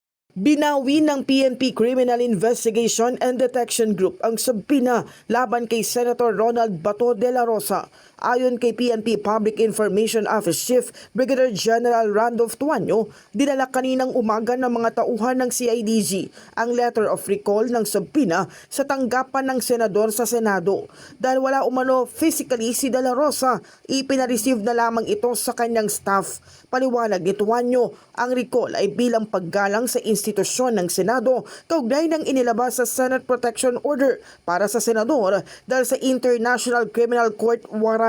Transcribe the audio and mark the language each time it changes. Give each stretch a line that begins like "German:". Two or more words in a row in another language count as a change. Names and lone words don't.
Filipino: Binawi ng PNP Criminal Investigation and Detection Group ang subpoena laban kay Senator Ronald Bato de la Rosa. Ayon kay PNP Public Information Office Chief Brigadier General Randolph Tuanyo, dinala kaninang umaga ng mga tauhan ng CIDG ang
English: letter of recall
Filipino: ng subpoena sa tanggapan ng senador sa Senado. Dahil wala umano physically si de la Rosa, ipinareceive na lamang ito sa kanyang staff. Paliwanag ni Tuanyo, ang recall ay bilang paggalang sa institusyon ng Senado kaugnay ng inilabas sa Senate Protection Order para sa senador dahil sa International Criminal Court warrant.